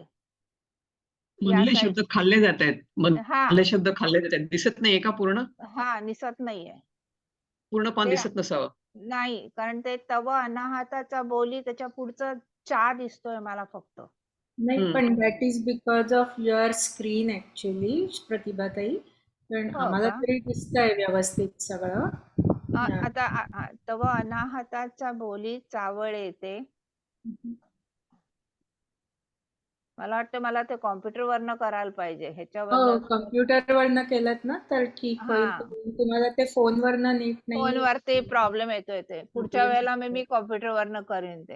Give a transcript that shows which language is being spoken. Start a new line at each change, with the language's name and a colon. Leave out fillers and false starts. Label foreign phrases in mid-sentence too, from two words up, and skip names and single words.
Marathi: मधले शब्द खाल्ले जात आहेत. हा मधले शब्द खाल्ले जात आहेत. दिसत नाहीये का पूर्ण? हा दिसत नाहीये. पूर्ण पान ते दिसत नसावं. नाही, कारण ते तव अनाहताचा बोली त्याच्या पुढचं चा दिसतोय मला फक्त. नाही, पण
English: that is because of your screen actually, प्रतिभाताई. पण
Marathi: हो आम्हाला का? तरी दिसतंय व्यवस्थित सगळं. आता तव अनाहताचा बोली चावळ येते. मला वाटतं मला ते कॉम्प्युटर वरनं करायला पाहिजे, हो, ह्याच्यावरनं. कम्प्युटरवरनं केलं ना तर ठीक होईल. हा, तुम्हाला ते फोनवरनं नीट नाही. फोनवरती प्रॉब्लेम येतोय ते. पुढच्या वेळेला मी कॉम्प्युटर वरनं करीन ते.